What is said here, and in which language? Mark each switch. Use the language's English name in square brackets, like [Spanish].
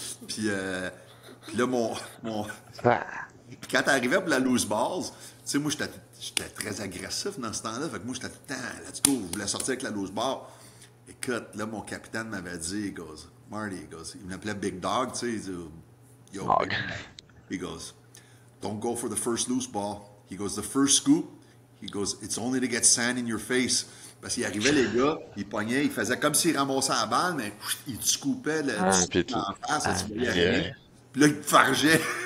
[French] Puis là, Puis quand t'arrivais pour la loose balls, tu sais, moi, j'étais très agressif dans ce temps-là. Fait que moi, j'étais tout le temps, [English] let's go, [French] je voulais sortir avec la loose ball. Écoute, là, mon capitaine m'avait dit, [English] il goes, [French] Marty, il m'appelait Big Dog, tu sais, il dit, [English] yo, [French] Big Dog. [English] He goes, don't go for the first loose ball. He goes, the first scoop, he goes, it's only to get sand in your face. [French] Parce qu'il arrivait, les gars, il pognait, il faisait comme s'il ramassait la balle, mais il te scoopait en face, tu voyais rien. Puis là, il te fargeait.